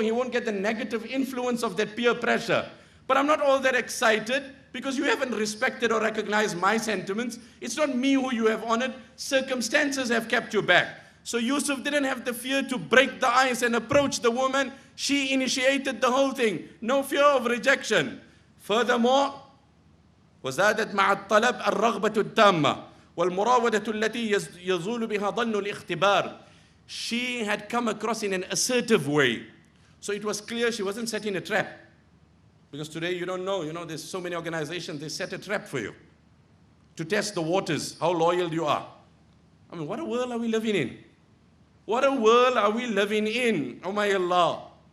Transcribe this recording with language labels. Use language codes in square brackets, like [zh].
[en] He won't get the negative influence of that peer pressure. But I'm not all that excited because you haven't respected or recognized my sentiments. It's not me who you have honored. Circumstances have kept you back. So Yusuf didn't have the fear to break the ice and approach the woman. She initiated the whole thing. No fear of rejection. [ar] Furthermore, وزادت مع الطلب الرغبة التامة والمراودة التي يزول بها ظن الاختبار. [en] She had come across in an assertive way. So it was clear she wasn't setting a trap. Because today you don't know, there's so many organizations, they set a trap for you to test the waters, how loyal you are. I mean, what a world are we living in? What a world are we living in, oh my Allah.